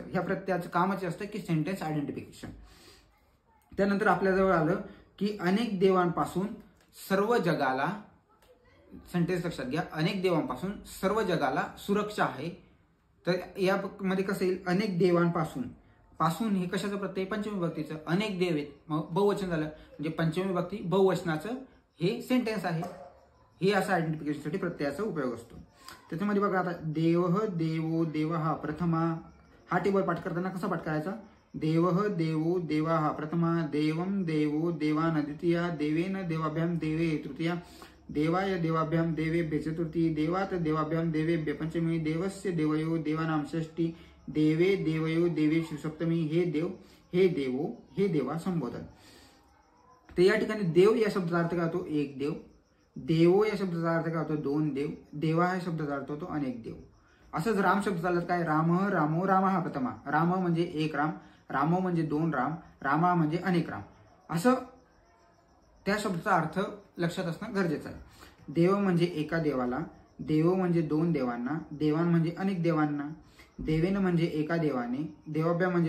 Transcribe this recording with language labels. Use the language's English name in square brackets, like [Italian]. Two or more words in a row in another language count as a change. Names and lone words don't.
[Marathi] ह्या प्रत्ययाचं कामाचे असतं की [English] sentence identification. [Marathi] त्यानंतर आपल्याजवळ आलं की अनेक देवांपासून सर्व जगाला, सेंटेन्स लक्षात घ्या, अनेक देवांपासून सर्व जगाला सुरक्षा आहे। तर यामध्ये कसं येईल, अनेक देवांपासून, पासून हे कशाचं प्रत्यय? पंचमी विभक्तीचं। अनेक देव आहेत, मग बहुवचन झालं, म्हणजे पंचमी विभक्ती बहुवचनाचं हे सेंटेन्स आहे। हे असं आयडेंटिफिकेशनसाठी प्रत्ययाचा उपयोग असतो। त्याच्यामध्ये बघा आता [Sanskrit] देवः देवो देवः प्रथमा, [Marathi] हा टेबल पाठ करताना कसा पाठ करायचा? [Sanskrit] देवः देवो देवः प्रथमा, देवं देवो देवान द्वितीया, देवेन देवाभ्याम देवे तृतीया, देवाय देवाभ्याम देवेभ्य चतुर्थी, देवात देवाभ्याम देवेभ्य पंचमी, देवस्य देवयो देवानां षष्ठी, देवे देवयो देवेषु सप्तमी, [Marathi] हे देव, हे देवो, हे देवा संबोधन। तर या ठिकाणी देव या शब्दाचा अर्थ काय होतो? एक देव। देवो या शब्दाचा अर्थ काय होतो? 2 देव। देवा या शब्दाचा अर्थ होतो अनेक देव। असंच राम शब्द चालत काय? [Sanskrit] राम रामो रामः प्रथमा, [Marathi] राम म्हणजे एक राम, रामो म्हणजे 2 राम, रामा म्हणजे अनेक राम, असं त्या शब्दाचा अर्थ लक्षात असणं गरजेचं आहे। देव म्हणजे एका देवाला, देव म्हणजे 2 देवांना, देवान म्हणजे अनेक देवांना, देवेन म्हणजे एका देवाने, देवाभ्या म्हणजे